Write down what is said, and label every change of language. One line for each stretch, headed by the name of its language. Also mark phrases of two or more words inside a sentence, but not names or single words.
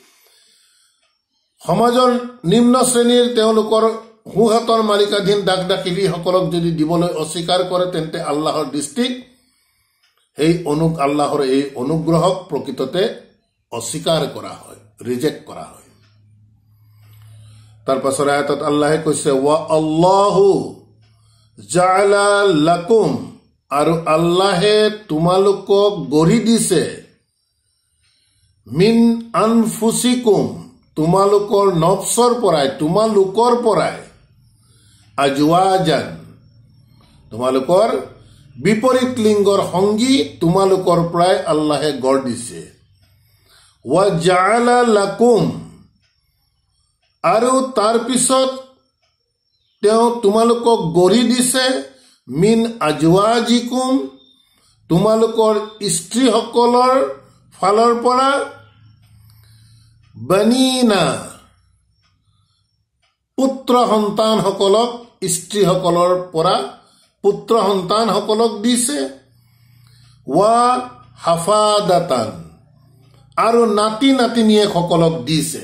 Assamese: সমাজৰ নিম্ন শ্ৰেণীৰ তেওঁলোকৰ সোঁহাতৰ মালিকাধীন দাস দাসীসকলক যদি দিবলৈ অস্বীকাৰ কৰে, তেন্তে আল্লাহৰ দৃষ্টিত সেই আল্লাহৰ এই অনুগ্ৰহক প্ৰকৃততে অস্বীকাৰ কৰা হয়, ৰিজেক্ট কৰা হয়। তাৰ পাছৰ আয়াতত আল্লাহে কৈছে,
Arabic: والله جعل لكم,
Assamese: আৰু আল্লাহে তোমালোকক গঢ়ি দিছে,
Arabic: من أنفسكم,
Assamese: তোমালোকৰ নফছৰ পৰাই, তোমালোকৰ পৰাই, আজৱাজান, তোমালোকৰ বিপৰীত লিংগৰ সংগী তোমালোকৰ পৰাই আল্লাহে গঢ় দিছে।
Arabic: وجعل لكم,
Assamese: আৰু তাৰ পিছত তেওঁ তোমালোকক গঢ়ি দিছে,
Arabic: من أزواجكم,
Assamese: তোমালোকৰ স্ত্ৰীসকলৰ ফালৰ পৰা, বানিনা, পুত্ৰ সন্তানসকলক, স্ত্ৰীসকলৰ পৰা পুত্ৰ সন্তানসকলক দিছে,
Arabic: وحفدة,
Assamese: আৰু নাতি নাতিনীয়েকসকলক দিছে।